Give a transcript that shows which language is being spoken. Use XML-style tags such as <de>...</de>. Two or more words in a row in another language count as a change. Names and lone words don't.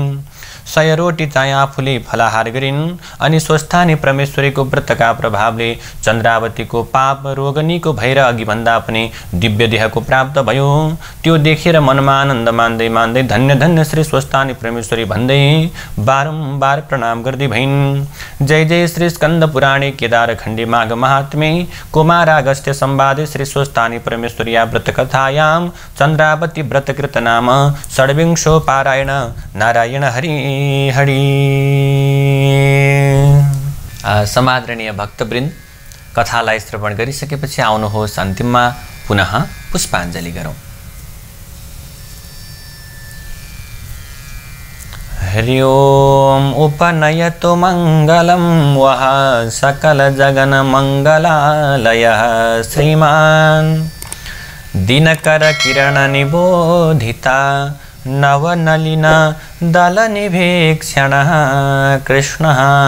<ne>100 रोटी चाहिँ आफूले फलाहार गरिन्। अनि स्वस्थानी परमेश्वरीको व्रतका प्रभावले चन्द्रावतीको पाप रोगनीको भएर अघिभन्दा पनि दिव्य देहको प्राप्त भयो। त्यो देखेर मनमा आनन्द मान्दै मान्दै धन्य धन्य श्री स्वस्थानी परमेश्वरी भन्दै बारम्बार प्रणाम गर्दै भइन्।</ne> <sa>जय जय श्री स्कन्द पुराणे केदार खण्डे माघ महात्म्ये कुमारागस्त्य संवादे श्री स्वस्थानी परमेश्वरिया व्रतकथायां चन्द्रावती व्रतकृत नाम षड्विंशो पारायण।</sa> <ne>नारायण हरि हरि। समादरणीय भक्तवृन्द, कथालाई श्रवण गरिसकेपछि आउनुहोस् अन्तिममा पुनः पुष्पाञ्जली गरौँ।</ne> <sa>हरि ओम उपनयतु मंगलम वह सकल जगन मंगलालयः श्रीमान दिनकर किरण निबोधिता नवनलिन दलनिभीक्षणः कृष्णः</sa>